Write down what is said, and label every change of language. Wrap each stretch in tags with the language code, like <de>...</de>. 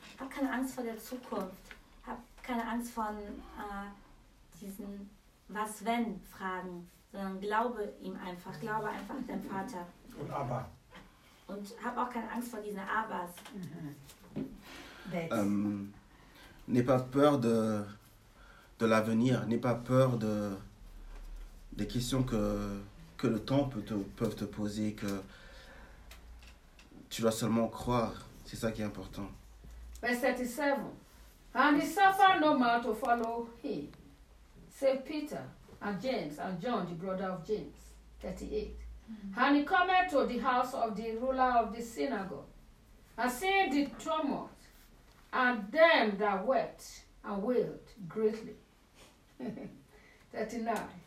<de>Hab keine Angst vor der Zukunft. Hab keine Angst von diesen Was-Wenn-Fragen. Sondern glaube ihm einfach. Glaube einfach an deinen Vater. Und Abba. Und hab auch keine Angst vor diesen Abbas. Mm-hmm.</de> <fr>N'aie pas peur de l'avenir. N'aie pas peur des questions que le temps peut te poser, que tu dois seulement croire. C'est ça qui est important.</fr> <en>Verse 37. And he suffered no man to follow him, save Peter and James and John, the brother of James. 38. Mm-hmm. And he came to the house of the ruler of the synagogue, and seeing the tumult, and them that wept and wailed greatly. 39.</en>